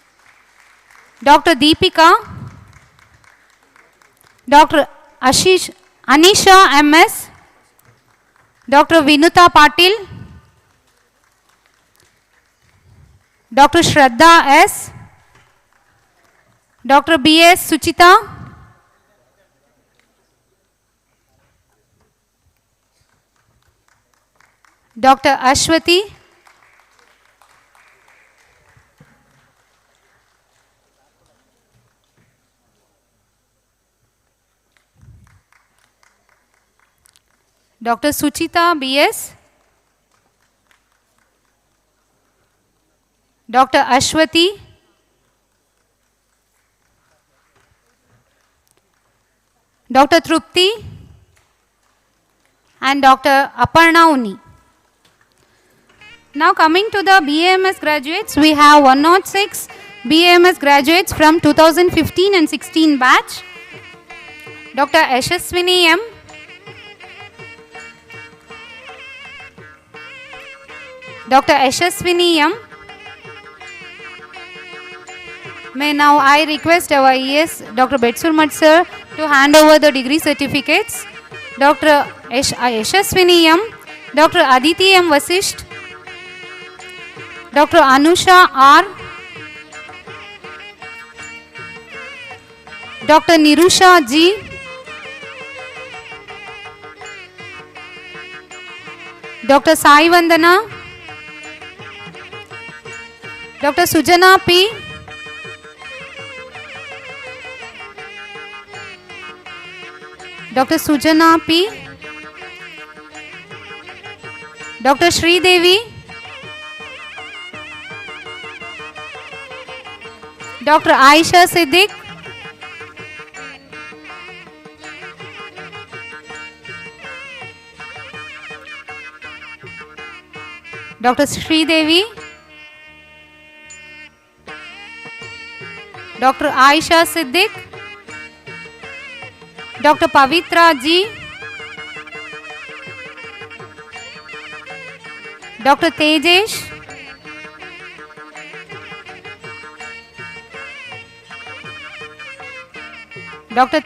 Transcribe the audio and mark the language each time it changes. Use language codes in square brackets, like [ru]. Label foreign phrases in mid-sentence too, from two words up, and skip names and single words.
[en] Dr. Deepika, Dr. Ashish Anisha MS, Dr. Vinuta Patil, Dr. Shraddha S, Dr. B.S. Suchita, Dr. Ashwati, Dr. Suchita B.S., Dr. Ashwati, Dr. Trupti, and Dr. Aparna Uni. Now coming to the BAMS graduates, we have 106 BAMS graduates from 2015 and 16 batch. Dr. Yashaswini M, Dr. Yashaswini M. May now I request our ES, Dr. Betsurmat sir, to hand over the degree certificates. Dr. Yashaswini M, Dr. Aditi M. Vasisht, Dr. Anusha R, Dr. Nirusha G, Dr. Sai Vandana, Dr. Sujana P, Dr. Sujana P, Dr. Sri Devi, Dr. Aisha Siddiq, Dr. Sri Devi, Dr. Aisha Siddiq, Dr. Pavitra G, Dr. Tejesh, Dr.